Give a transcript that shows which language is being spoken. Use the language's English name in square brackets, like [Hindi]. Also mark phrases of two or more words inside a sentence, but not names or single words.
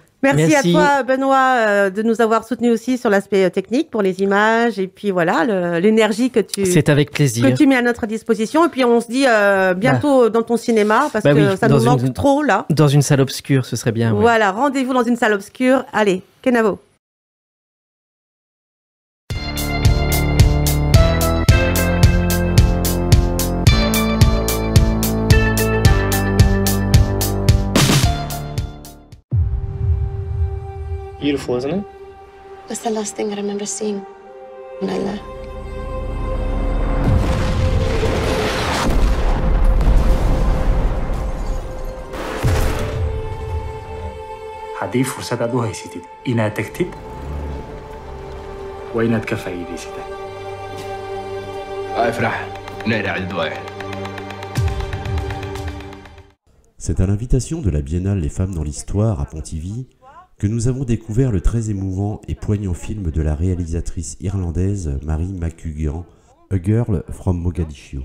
[French] Merci à toi Benoît de nous avoir soutenus aussi sur l'aspect technique pour les images et puis voilà l'énergie que c'est avec plaisir que tu mets à notre disposition et puis on se dit bientôt dans ton cinéma parce que ça nous manque trop là. Dans une salle obscure, ce serait bien. Voilà, rendez-vous dans une salle obscure. Allez, Kenavo. [English] Beautiful, isn't it? What's the last thing I remember seeing when I left? [Somali] haddii fursad aad u haysatid inaad tagtid waa inaad ka faa'iidaysatid. [French] C'est à l'invitation de la Biennale Les Femmes dans l'Histoire à Pontivy que nous avons découvert le très émouvant et poignant film de la réalisatrice irlandaise Mary McGuckian, A Girl from Mogadiscio.